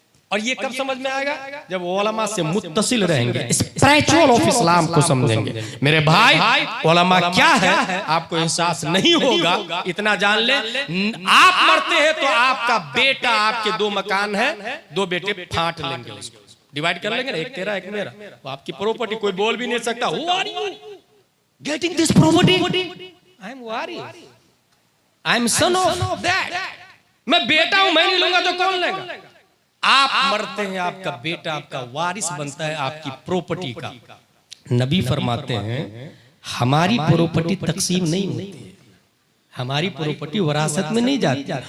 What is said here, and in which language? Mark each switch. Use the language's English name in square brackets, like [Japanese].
[Hindi] और ये कब समझ में आएगा? जब उलमा से मुत्तसिल रहेंगे, [English] spiritual of Islam [Hindi] को समझेंगे। मेरे भाई, उलमा क्या है आपको एहसास नहीं होगा। इतना जान ले, आप मरते हैं तो आपका बेटा, आपके 2 मकान है, 2 बेटे फांट लेंगे, उसको डिवाइड कर लेंगे, एक तेरा एक मेरा, तो आपकी प्रॉपर्टी कोई बोल भी नहीं सकता। [English] Who are you getting this property? I am worried. I am son of that. [Hindi] मैं बेटा हूं, मैं नहीं लूंगा तो कौन लेगा? आप मरते हैं, आपका बेटा आपका वारिस बनता है आपकी प्रॉपर्टी का। नबी फरमाते हैं हमारी प्रॉपर्टी तकसीम नहीं होती, हमारी प्रॉपर्टी वरासत में नहीं जाती।